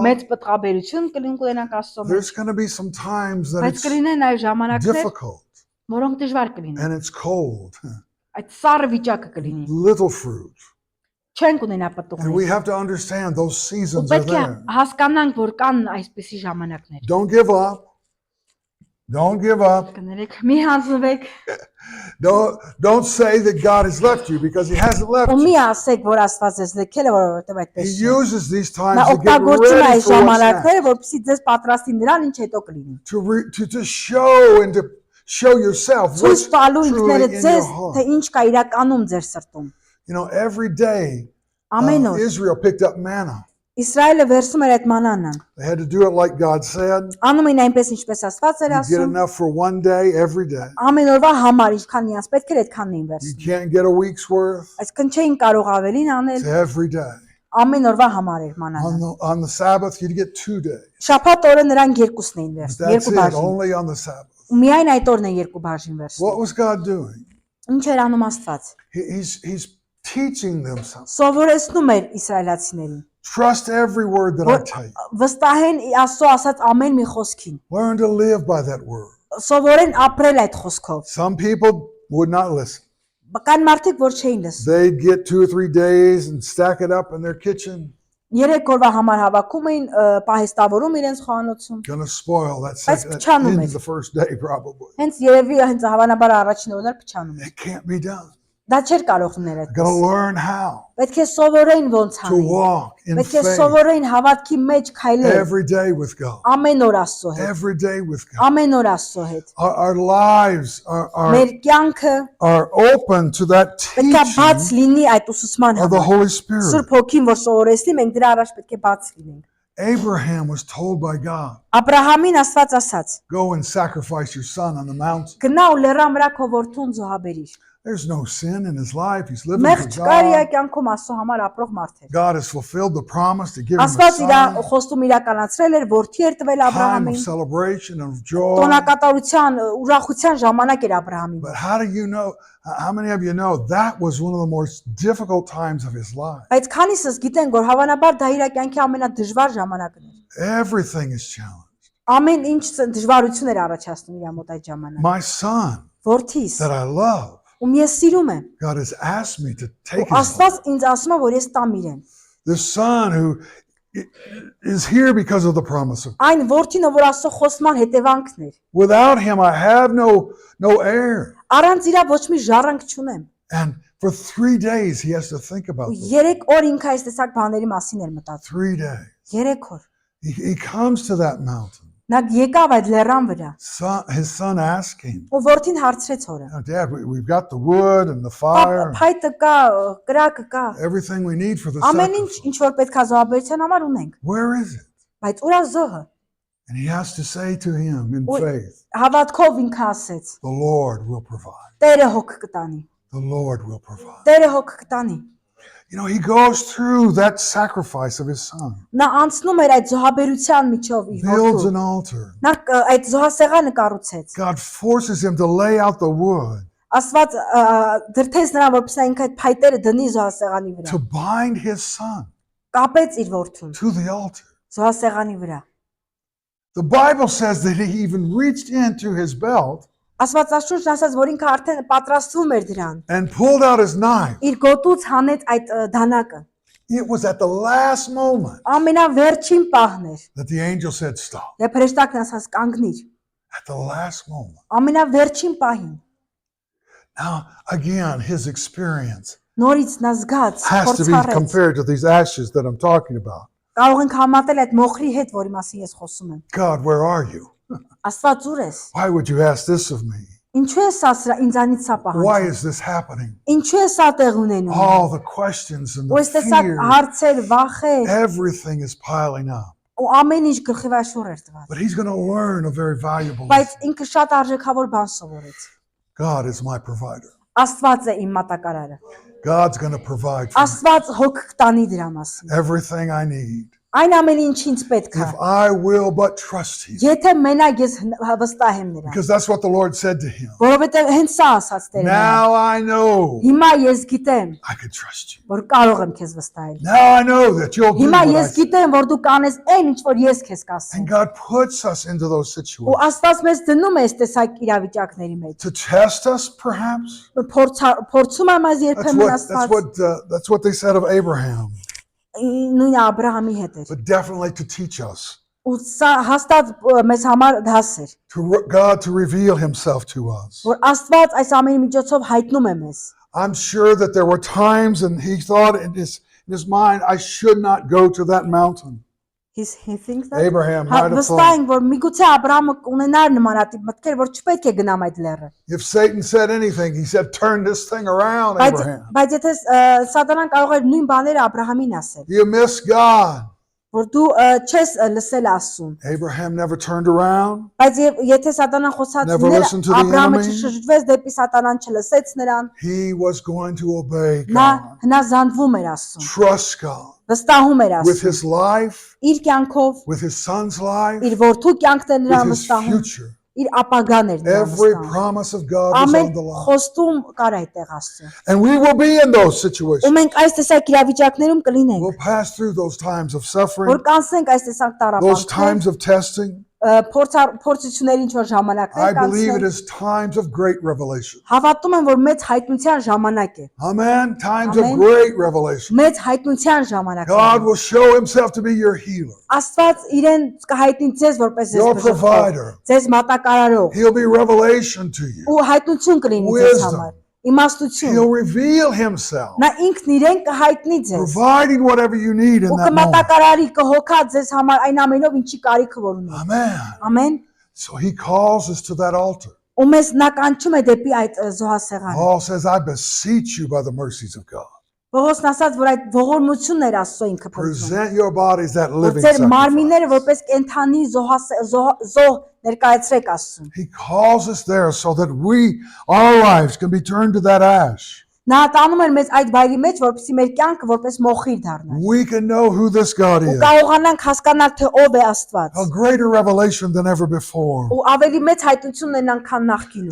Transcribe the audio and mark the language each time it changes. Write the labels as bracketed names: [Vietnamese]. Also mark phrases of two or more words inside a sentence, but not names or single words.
[Armenian] մեծ պտղաբերություն կունենանք Աստծո մեջ, [English] There's going to be some times that [Armenian] բայց [English] it's [Armenian] կլինեն այլ ժամանակներ, [English] difficult [Armenian] որոնք դժվար կլինեն։ [English] and it's cold, [Armenian] Այդ սառը վիճակը կլինի։ [English] little fruit. [Armenian] Չեն կունենա [English] And we [Armenian] պտուղներ։ [English] have to understand those [Armenian] Ու [English] seasons are [Armenian] պետք է [English] there. [Armenian] հասկանանք, որ կան այսպիսի ժամանակներ։ [English] Don't give up. Don't give up. [Armenian] Կներեք, մի հանձնվեք [English] Don't say that God has left you because He hasn't left [Armenian] ու մի [English] you. [Armenian] ասեք, որ Աստված ձեզ լքել է, որովհետև [English] He [Armenian] այդպես չէ։ [English] uses these [Armenian] Նա [English] times to get [Armenian] օգտագործում է [English] ready [Armenian] այս [English] for what's next. [Armenian] ժամանակները, որպեսզի ձեզ պատրաստի նրան, ինչ հետո կլինի։ [English] To show and to show yourself [Armenian] Ցույց [English] what's [Armenian] տալու [English] truly [Armenian] ինքներդ [English] in [Armenian] ձեզ, [English] your [Armenian] թե [English] heart. [Armenian] ինչ կա իրականում ձեր սրտում։ [English] You know, every day [Armenian] Ամեն օր [English] Israel picked up manna. [Armenian] Իսրայելը վերցում էր այդ մանանան։ [English] They had to do it like God said. [Armenian] Անում էին այնպես, ինչպես Աստված էր [English] You get [Armenian] ասում։ [English] enough for one day, every day. [Armenian] Ամեն օրվա համար ինչքան իրանց պետք էր այդքանն էին [English] You [Armenian] վերցնում։ [English] can't get a week's worth. [Armenian] Այսինքն չէին կարող ավելին անել, [English] It's every day. [Armenian] ամեն օրվա համար էր մանանը։ [English] On the Sabbath, you'd get 2 days. [Armenian] Շաբաթ օրը նրանք երկուսն էին վերցնում, [English] That's [Armenian] երկու [English] it, [Armenian] բաժին։ [English] only on the Sabbath. [Armenian] Ու միայն այդ օրն են երկու բաժին վերցնում։ [English] What was God doing? [Armenian] Ինչ էր անում Աստված։ [English] He's teaching them something. [Armenian] Սովորեցնում էր իսրայելացիներին։ [English] Trust every word that I tell you. [Armenian] Վստահեն Աստծո ասած ամեն մի խոսքին։ [English] Learn to live by that word. [Armenian] Սովորեն ապրել այդ խոսքով։ [English] Some people would not listen. [Armenian] Կան մարդիկ, որ չէին լսում։ [English] They'd get 2 or 3 days and stack it up in their kitchen. [Armenian] 3 օրվա համար հավաքում էին, պահեստավորում իրենց խոհանոցում։ [English] Gonna spoil that [Armenian] Բայց [English] second, [Armenian] փչանում [English] in [Armenian] էր։ [English] the first day probably. [Armenian] Հենց երևի հենց հավանաբար առաջին օրն էր փչանում։ [English] It can't be done. [Armenian] Դա չէր կարող լինել [English] Gotta [Armenian] այդպես։ [English] learn how [Armenian] Պետք է սովորեին ոնց [English] to [Armenian] անեն։ [English] walk in [Armenian] Պետք է [English] faith [Armenian] սովորեին հավատքի մեջ քայլել [English] every day with God. [Armenian] ամեն օր Աստծո հետ։ [English] Every day with God. [Armenian] Ամեն օր Աստծո հետ։ [English] Our lives [Armenian] Մեր կյանքը [English] are open to that [Armenian] պետք է բաց [English] teaching [Armenian] լինի այդ ուսուցման [English] of the [Armenian] համար։ [English] Holy Spirit. [Armenian] Սուրբ Հոգին, որ սովորեցնի, մենք դրա առաջ պետք է բաց լինենք։ [English] Abraham was told by God, [Armenian] Աբրահամին Աստված ասաց. [English] go and sacrifice your son on the mountain. [Armenian] Գնա ու լեռան վրա քո որդուն զոհաբերիր։ [English] There's no sin in his life. He's living [Armenian] Մեղք [English] for [Armenian] չկար իր [English] God. [Armenian] կյանքում Աստծո համար ապրող մարդ էր։ [English] God has fulfilled the promise to give him a [Armenian] Աստված իր [English] son. [Armenian] խոստում իրականացրել էր, որդի էր տվել [English] Time of [Armenian] Աբրահամին։ [English] celebration and of joy. [Armenian] Տոնակատարության, ուրախության ժամանակ էր Աբրահամին։ [English] But how do you know? How many of you know that was one of the most difficult times of his life? [Armenian] Բայց քանիսս գիտենք, որ հավանաբար դա իր կյանքի ամենադժվար ժամանակն էր։ [English] Everything is challenged. [Armenian] Ամեն ինչ դժվարություն էր առաջացնում իր մոտ այդ ժամանակ։ [English] My son [Armenian] Որդիս, [English] that I love, [Armenian] ում ես սիրում եմ, [English] God has asked me to [Armenian] ու [English] take his life. [Armenian] Աստված ինձ ասում է, որ ես տամ իրեն։ [English] The son who is here because of the promise of God. [Armenian] Այն որդինը, որ Աստծո խոսման հետևանքն էր։ [English] Without him, I have no heir. [Armenian] Առանց իրա ոչ մի ժառանգ չունեմ։ [English] And for 3 days, he has to think about [Armenian] Ու [English] this. [Armenian] 3 օր ինքը այս տեսակ բաների մասին էր մտածում։ [English] 3 days. [Armenian] 3 օր։ [English] He comes to that mountain. [Armenian] Նա եկավ այդ լեռան վրա։ [English] His son asked him, [Armenian] Ու որդին հարցրեց հորը. [English] "Oh, Dad, we've got the wood and the fire, [Armenian] Փայտը կա, կրակը կա։ [English] everything we need for the [Armenian] Ամեն ինչ, [English] sacrifice. [Armenian] ինչ որ պետք է զոհաբերության համար ունենք։ [English] Where is it?" [Armenian] Բայց ուրա զոհը։ [English] And he has to say to him in Oi. faith, [Armenian] Հավատքով ինքը ասեց. [English] "The Lord will provide. [Armenian] Տերը հոգ կտանի։ [English] The Lord will provide." [Armenian] Տերը հոգ կտանի։ [English] You know, he goes through that sacrifice of his son, [Armenian] Նա անցնում էր այդ զոհաբերության միջով իր [English] builds [Armenian] որդու։ [English] an altar. [Armenian] Նա այդ զոհասեղանը կառուցեց։ [English] God forces him to lay out the wood [Armenian] Աստված դրթեց նրան, որպեսզի ինքը այդ փայտերը դնի զոհասեղանի վրա։ [English] to bind his son [Armenian] Կապեց իր որդուն [English] to the altar. [Armenian] զոհասեղանի վրա։ [English] The Bible says that he even reached into his belt [Armenian] Աստվածաշունչն ասաց, որ ինքը արդեն պատրաստվում էր դրան։ [English] and pulled out his knife. [Armenian] Իր գոտուց հանեց այդ դանակը։ [English] It was at the last moment [Armenian] Ամենավերջին պահն էր։ [English] that the angel said, "Stop." [Armenian] Երբ հրեշտակն ասաց կանգնիր։ [English] At the last moment. [Armenian] Ամենավերջին պահին։ [English] Now, again, his experience [Armenian] Նորից նա զգաց, [English] has to be [Armenian] փորձառեց։ [English] compared to these ashes that I'm talking about. [Armenian] Կարող ենք համատել այդ մոխրի հետ, որի մասին ես խոսում եմ։ [English] God, where are you? [Armenian] Աստված ուր ես։ [English] Why would you ask this of me? [Armenian] Ինչու է սա ինձանից սա [English] Why [Armenian] պահանջում։ [English] is this happening? [Armenian] Ինչու է սա տեղ ունենում։ [English] All the questions and [Armenian] Ու [English] the [Armenian] այս տեսակ [English] fear, [Armenian] հարցեր, վախեր, [English] everything is piling up. [Armenian] ու ամեն ինչ գլխի վրա շուռ էր տված։ [English] But he's going to learn a very valuable [Armenian] Բայց [English] lesson. [Armenian] ինքը շատ արժեքավոր բան սովորեց։ [English] God is my provider. [Armenian] Աստված է իմ մատակարարը։ [English] God's going to provide for me [Armenian] Աստված հոգ կտանի դրա մասին։ [English] everything I need. [Armenian] Այն ամենը ինչ ինձ պետք է։ [English] if I will but trust Him. [Armenian] Եթե մենակ ես վստահեմ նրան։ [English] Because that's what the Lord said to him. [Armenian] Որովհետև հենց սա ասաց Տերը նրան։ [English] Now I know [Armenian] Հիմա ես գիտեմ, [English] I can trust you. [Armenian] որ կարող եմ քեզ վստահել։ [English] Now I know that you'll do [Armenian] Հիմա [English] what I [Armenian] ես [English] say. [Armenian] գիտեմ, որ դու կանես այն ինչ որ ես քեզ կասեմ։ [English] And God puts us into those [Armenian] Ու [English] situations [Armenian] Աստված մեզ դնում է այս տեսակ իրավիճակների մեջ։ [English] to test us, perhaps. [Armenian] Փորձում եմ այս երբեմն Աստված [English] That's what they said of Abraham, [Armenian] նույն Աբրահամի հետ էր։ [English] but definitely to teach us, [Armenian] Ու սա հաստատ մեզ համար դաս էր, [English] God to reveal Himself to us. [Armenian] որ Աստված այս ամենի միջոցով հայտնում է մեզ։ [English] I'm sure that there were times, and he thought in his mind, I should not go to that mountain. He thinks that Abraham might have [Armenian] վստահ [English] thought, [Armenian] ենք, որ միգուցե Աբրահամը ունենար նմանատիպ մտքեր, որ չպետք է գնամ այդ լեռը։ [English] if Satan said anything, he said, turn this thing around, Abraham. [Armenian] Բայց եթե Սատանան կարող էր նույն բաները Աբրահամին ասել, [English] You miss God. [Armenian] որ դու չես լսել Աստծուն։ [English] Abraham never turned around. [Armenian] Բայց եթե Սատանան խոսած [English] Never listened to the [Armenian] Աբրահամը [English] enemy. [Armenian] չշրջվեց դեպի Սատանան, չլսեց նրան, [English] He was going to obey [Armenian] նա [English] God. [Armenian] հնազանդվում էր Աստծուն, [English] Trust God. [Armenian] վստահում էր [English] With [Armenian] Աստծուն, [English] his life, [Armenian] իր կյանքով, [English] with his son's life, [Armenian] իր որդու կյանքն էր [English] with [Armenian] նրան [English] his [Armenian] վստահում, [English] future. [Armenian] իր ապագան էր նրան [English] Every [Armenian] վստահում։ [English] promise of God was [Armenian] Ամեն [English] on the line. [Armenian] խոստում կար այդտեղ Աստծուն։ [English] And we will be in those [Armenian] Ու [English] situations. [Armenian] մենք այս տեսակ իրավիճակներում կլինենք, [English] We'll pass through those times of [Armenian] որ [English] suffering, [Armenian] կանցնենք այս տեսակ [English] those [Armenian] տառապանքներ, [English] times of testing. [Armenian] փորձությունների ինչ որ [English] I [Armenian] ժամանակներ [English] believe it [Armenian] կանցնենք։ [English] is times of great revelation. [Armenian] Հավատում եմ, որ մեծ հայտնության ժամանակ է։ [English] Amen. Times [Armenian] Amen. [English] of great revelation. [Armenian] Մեծ հայտնության ժամանակ [English] God [Armenian] է։ [English] will show himself to be your healer, [Armenian] Աստված իրեն կհայտնի ձեզ որպես [English] your [Armenian] ձեզ [English] provider. [Armenian] ձեզ մատակարարող [English] He'll be revelation to you. [Armenian] ու հայտնություն կլինի ձեզ [English] Wisdom. [Armenian] համար։ Իմաստություն։ [English] He'll reveal himself, [Armenian] Նա ինքն իրեն կհայտնի ձեզ։ [English] providing whatever you need in [Armenian] Ու [English] that moment. [Armenian] կմատակարարի կհոգա ձեզ համար այն ամենով ինչի կարիքը որ ունի։ [English] Amen. [Armenian] Ամեն։ [English] So he calls us to that altar. [Armenian] Ու մեզ նա կանչում է դեպի այդ զոհասեղանը։ [English] Paul says, I beseech you by the mercies of God. [Armenian] Պողոսն ասաց, որ այդ ողորմությունն էր Աստծո ինքը փոխում։ [English] Present your bodies that [Armenian] Որ [English] living [Armenian] ձեր [English] sacrifice. [Armenian] մարմինները որպես կենթանի զոհ ներկայացրեք Աստծուն։ [English] He calls us there so that our lives can be turned to that ash. [Armenian] Նա տանում էր մեզ այդ վայրի մեջ, որպեսզի մեր կյանքը որպես մոխիր դառնա։ [English] We can know who this God [Armenian] Ու [English] is. [Armenian] կարողանանք հասկանալ, թե ով է Աստված։ [English] A greater revelation than ever before. [Armenian] Ու ավելի մեծ հայտնություն ունենան, քան նախկինում։